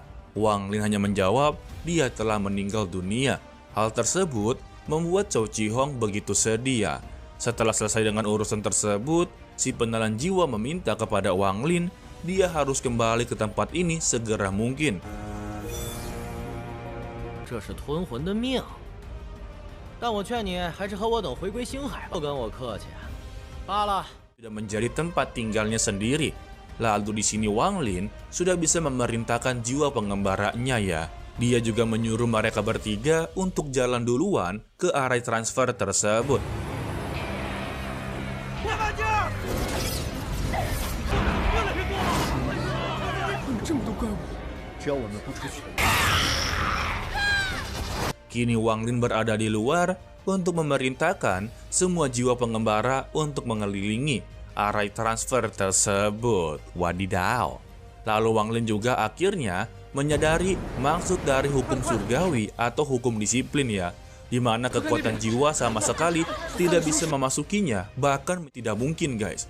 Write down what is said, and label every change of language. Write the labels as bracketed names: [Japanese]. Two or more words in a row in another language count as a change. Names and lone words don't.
[Indonesian] Wang Lin hanya menjawab dia telah meninggal dunia. Hal tersebut membuat Cao Qihong begitu sedih ya. Setelah selesai dengan urusan tersebut, si penelan jiwa meminta kepada Wang Lin dia harus kembali ke tempat ini segera mungkin. [Chinese] 这是吞魂的命，但我劝你还是和我等回归星海，不跟我客气。罢了。 [Indonesian] Sudah menjadi tempat tinggalnya sendiri. Lalu di sini Wang Lin sudah bisa memerintahkan jiwa pengembaranya ya. Dia juga menyuruh mereka bertiga untuk jalan duluan ke area transfer tersebut. [Chinese] 别玩劲儿！越来越多了！这么多怪物，只要我们不出去。 [Indonesian] Kini Wang Lin berada di luar untuk memerintahkan semua jiwa pengembara untuk mengelilingi area transfer tersebut. Wadidaw. Lalu Wang Lin juga akhirnya menyadari maksud dari hukum surgawi atau hukum disiplin ya, di mana kekuatan jiwa sama sekali tidak bisa memasukinya, bahkan tidak mungkin guys.